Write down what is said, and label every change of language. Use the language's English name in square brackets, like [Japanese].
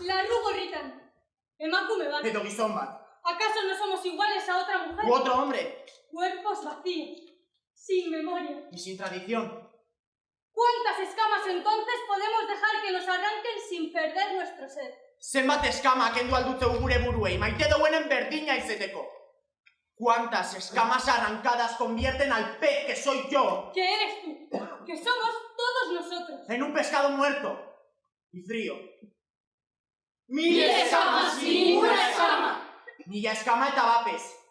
[Basque] Larru gorritan. Emakume bat. edo gizon bat. [Spanish] ¿Acaso no somos iguales a otra mujer? U otro hombre, Cuerpos vacíos, sin memoria. y sin tradición. ¿Cuántas escamas entonces podemos dejar que nos arranquen sin perder nuestro ser? [Basque] Zenbat eskama kendu alduteu gure buruei, maite duenen berdina izeteko. [Spanish] ¿Cuántas escamas arrancadas convierten al pez que soy yo ¿Qué eres tú? Que somos todos nosotros. en un pescado muerto y frío? Mil escamas y ninguna escama. [Basque] Mila eskama eta bapez.